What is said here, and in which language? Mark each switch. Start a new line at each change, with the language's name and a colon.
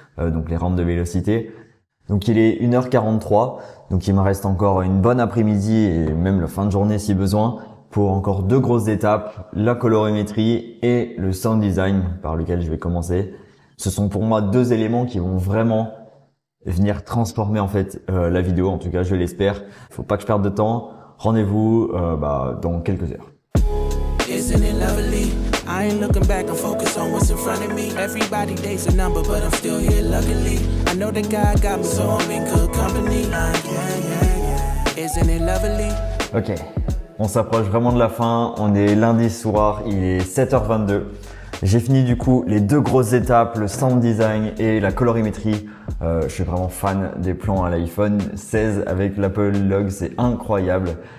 French: Donc les rampes de vélocité. Donc il est 1h43, donc il me reste encore une bonne après-midi et même la fin de journée si besoin pour encore 2 grosses étapes, la colorimétrie et le sound design par lequel je vais commencer. Ce sont pour moi 2 éléments qui vont vraiment venir transformer en fait la vidéo, en tout cas je l'espère. Faut pas que je perde de temps. Rendez-vous dans quelques heures.
English: Isn't it lovely? I ain't looking back, I'm focused on what's in front of me. Everybody dates a number, but I'm still here luckily. I know that God got me, so I'm in good company. Yeah. Isn't it lovely?
French: Ok, on s'approche vraiment de la fin. On est lundi soir, il est 7h22. J'ai fini du coup les 2 grosses étapes, le sound design et la colorimétrie. Je suis vraiment fan des plans à l'iPhone 16 avec l'Apple Log, c'est incroyable.